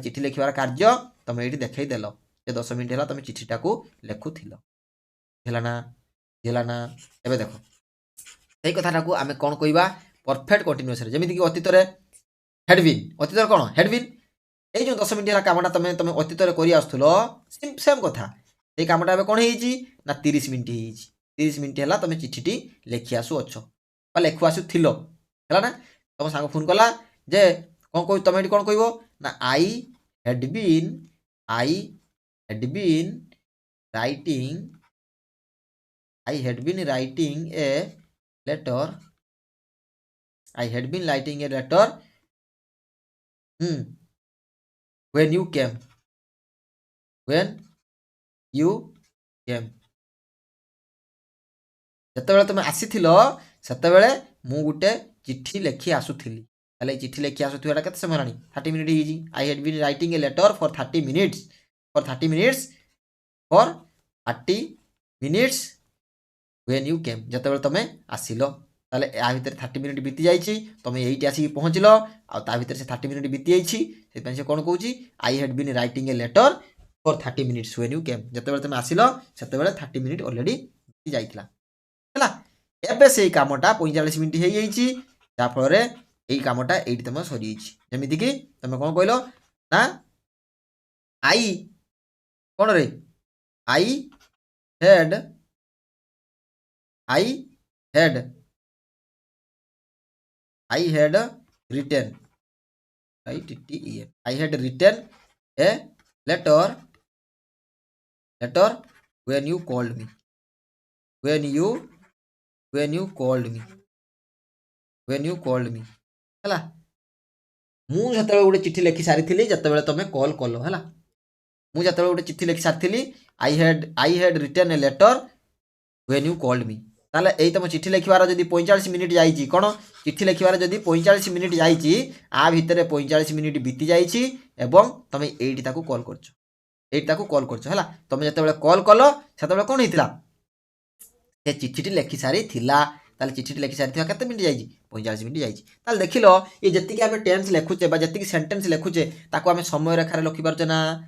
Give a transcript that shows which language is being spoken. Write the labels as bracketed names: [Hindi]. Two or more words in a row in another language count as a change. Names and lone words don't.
[Odia] ଚିଠି ଲେଖିବାର କାର୍ଯ୍ୟ ତୁମେ ଏଇଠି ଦେଖେଇଦେଲ ଯେ 10 ମିନିଟ୍ ହେଲା ତୁମେ ଚିଠିଟାକୁ ଲେଖୁଥିଲ ହେଲା ନା ଏବେ ଦେଖ ସେଇ କଥାଟାକୁ ଆମେ କ'ଣ କହିବା [English] perfect continuous [Odia] ଯେମିତିକି ଅତୀତରେ [English] had been [Odia] ଅତୀତରେ କ'ଣ [English] had been [Odia] ଏଇ ଯେଉଁ 10 ମିନିଟ୍ ହେଲା କାମଟା ତୁମେ ଅତୀତରେ କରି ଆସୁଥିଲ ସେମ୍ କଥା ଏଇ କାମଟା ଏବେ କ'ଣ ହେଇଛି ନା 30 ମିନିଟ୍ ହେଇଯାଇଛି 30 ମିନିଟ୍ ହେଲା ତୁମେ ଚିଠିଟି ଲେଖି ଆସୁଅଛ ବା ଲେଖୁ ଆସୁଥିଲ ହେଲା ନା ତୁମ ସାଙ୍ଗ ଫୋନ୍ କଲା ଯେ କ'ଣ କହିବ ତୁମେ ଏଠି କ'ଣ କହିବ ନା [English] I had been writing a letter when you came [Odia] ଯେତେବେଳେ ତୁମେ ଆସିଥିଲ ସେତେବେଳେ ମୁଁ ଗୋଟେ ଚିଠି ଲେଖି ଆସୁଥିଲି ତାହେଲେ ଏଇ ଚିଠି ଲେଖି ଆସୁଥିବାଟା କେତେ ସମୟ ହେଲାଣି 30 ମିନିଟ୍ ହେଇଛି [English] I had been writing a letter for 30 minutes when you came [Odia] ଯେତେବେଳେ ତୁମେ ଆସିଲ ତାହେଲେ ୟା ଭିତରେ 30 ମିନିଟ୍ ବିତି ଯାଇଛି ତୁମେ ଏଇଠି ଆସିକି ପହଞ୍ଚିଲ ଆଉ ତା ଭିତରେ ସେ 30 ମିନିଟ୍ ବିତି ଯାଇଛି ସେଥିପାଇଁ ସେ କ'ଣ କହୁଛି [English] I had been writing a letter for 30 minutes when you came [Odia] ଯେତେବେଳେ ତୁମେ ଆସିଲ ସେତେବେଳେ 30 ମିନିଟ୍ ଅଲରେଡ଼ି ବିତି ଯାଇଥିଲା ହେଲା ଏବେ ସେଇ କାମଟା 45 ମିନିଟ୍ ହେଇଯାଇଛି ଯାହାଫଳରେ ଏଇ କାମଟା ଏଇଠି ତୁମେ ସରିଯାଇଛି ଯେମିତିକି ତୁମେ କ'ଣ କହିଲ ନା ଆଇ କ'ଣ ରେ [English] I had written a letter when you called me [Odia] ହେଲା ମୁଁ ଯେତେବେଳେ ଗୋଟେ ଚିଠି ଲେଖି ସାରିଥିଲି ଯେତେବେଳେ ତୁମେ କଲ୍ କଲ ହେଲା ମୁଁ ଯେତେବେଳେ ଗୋଟେ ଚିଠି ଲେଖି ସାରିଥିଲି [English] I had written a letter when you called me [Odia] ତାହେଲେ ଏଇ ତୁମ ଚିଠି ଲେଖିବାର ଯଦି 45 ମିନିଟ୍ ଯାଇଛି କ'ଣ ଚିଠି ଲେଖିବାର ଯଦି 45 ମିନିଟ୍ ଯାଇଛି ଆ ଭିତରେ 45 ମିନିଟ୍ ବିତି ଯାଇଛି ଏବଂ ତୁମେ ଏଇଠି ତାକୁ କଲ୍ କରୁଛ ହେଲା ତୁମେ ଯେତେବେଳେ କଲ୍ କଲ ସେତେବେଳେ କ'ଣ ହେଇଥିଲା ସେ ଚିଠିଟି ଲେଖି ସାରିଥିଲା ତାହେଲେ ଚିଠିଟି ଲେଖି ସାରିଥିବା କେତେ ମିନିଟ୍ ଯାଇଛି 45 ମିନିଟ୍ ଯାଇଛି ତାହେଲେ ଦେଖିଲ ଏ ଯେତିକି ଆମେ ଟେନ୍ସ ଲେଖୁଛେ ବା ଯେତିକି ସେଣ୍ଟେନ୍ସ ଲେଖୁଛେ ତାକୁ ଆମେ ସମୟରେଖାରେ ରଖିପାରୁଛେ ନା